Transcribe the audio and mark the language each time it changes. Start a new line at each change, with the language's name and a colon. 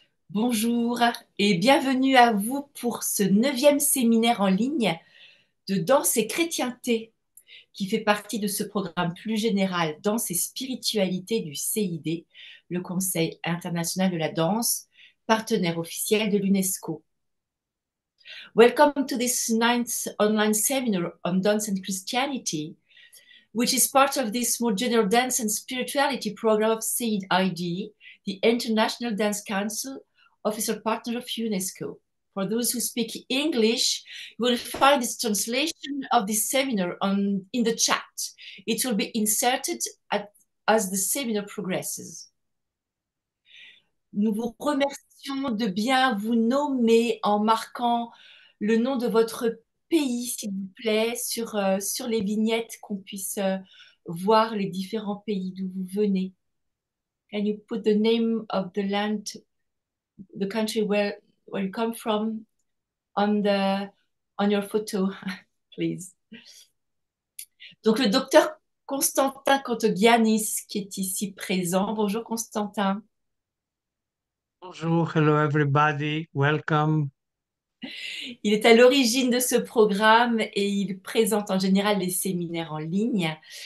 French: bonjour et bienvenue à vous pour ce neuvième séminaire en ligne de danse et chrétienté qui fait partie de ce programme plus général Danse et spiritualité du CID, le Conseil international de la danse, partenaire officiel de l'UNESCO.
English: Welcome to this ninth online seminar on dance and Christianity, which is part of this more general dance and spirituality program of CID, the International Dance Council, official partner of UNESCO. For those who speak English, you will find this translation of this seminar in the chat. It will be inserted as the seminar progresses.
French: Nous vous remercions de bien vous nommer en marquant le nom de votre pays, s'il vous plaît, sur les vignettes, qu'on puisse voir les différents pays d'où vous venez.
English: Can you put the name of the land, the country where you come from on your photo, please?
French: Donc, le docteur Constantin Contogiannis qui est ici présent. Bonjour Constantin. Bonjour,
English: hello everybody, welcome.
French: Il est à l'origine de ce programme et il présente en général les séminaires en ligne.